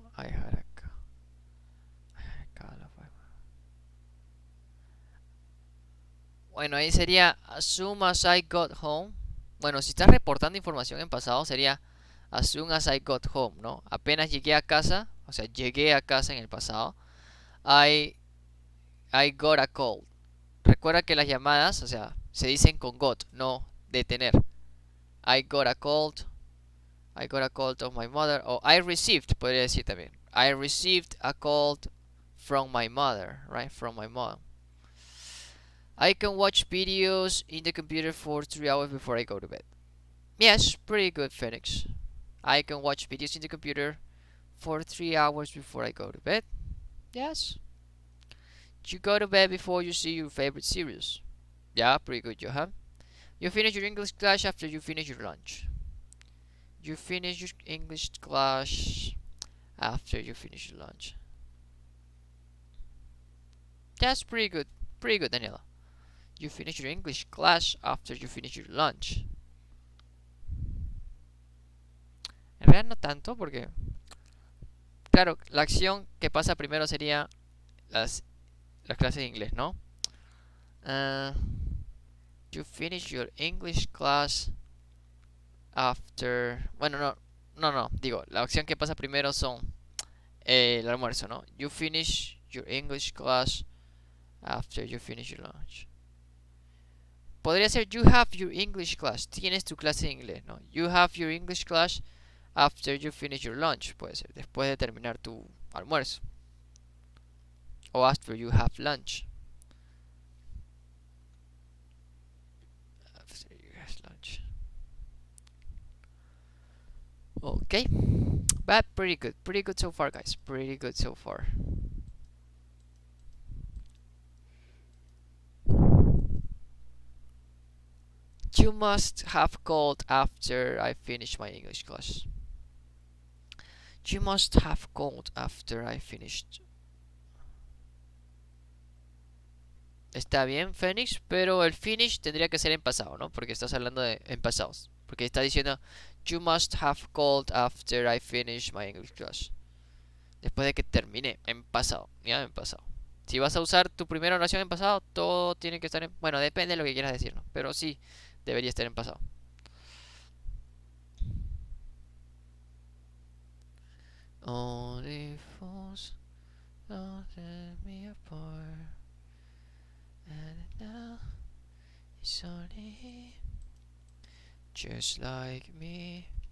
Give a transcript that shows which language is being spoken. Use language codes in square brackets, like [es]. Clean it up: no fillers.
[en] I had a [es] Bueno, ahí sería [en] as soon as I got home. [es] Bueno, si estás reportando información en pasado sería [en] as soon as I got home, [es] ¿no? Apenas llegué a casa, o sea, llegué a casa en el pasado. [en] I got a call. [es] Recuerda que las llamadas, o sea, se dicen con got, no de tener. [en] I got a call of my mother. [es] O [en] I received, [es] podría decir también. [en] I received a call from my mother, right? From my mom. I can watch videos in the computer for 3 hours before I go to bed. Yes, pretty good, Phoenix. I can watch videos in the computer for 3 hours before I go to bed. Yes. You go to bed before you see your favorite series. Yeah, pretty good, Johan. You finish your English class after you finish your lunch. You finish your English class after you finish your lunch. That's pretty good. Pretty good, Daniela. You finish your English class after you finish your lunch. [es] En realidad no tanto porque... Claro, la acción que pasa primero sería las clases de inglés, ¿no? [en] You finish your English class after... [es] Bueno, no. Digo, la acción que pasa primero son el almuerzo, ¿no? [en] You finish your English class after you finish your lunch. [es] Podría ser [en] you have your English class. [es] Tienes tu clase de inglés, ¿no? [en] You have your English class after you finish your lunch. [es] Puede ser después de terminar tu almuerzo. [en] O after you have lunch. After you have lunch. Okay. But pretty good. Pretty good so far, guys. Pretty good so far. You must have called after I finished my English class. You must have called after I finished. [es] Está bien, Phoenix, pero el finish tendría que ser en pasado, ¿no? Porque estás hablando de en pasados. Porque está diciendo, [en] you must have called after I finished my English class. [es] Después de que termine, en pasado, ¿ya? En pasado. Si vas a usar tu primera oración en pasado, todo tiene que estar en... Bueno, depende de lo que quieras decir, ¿no? Pero sí, debería estar en pasado. [en] Only fools don't tear me apart. And now it's only just like me.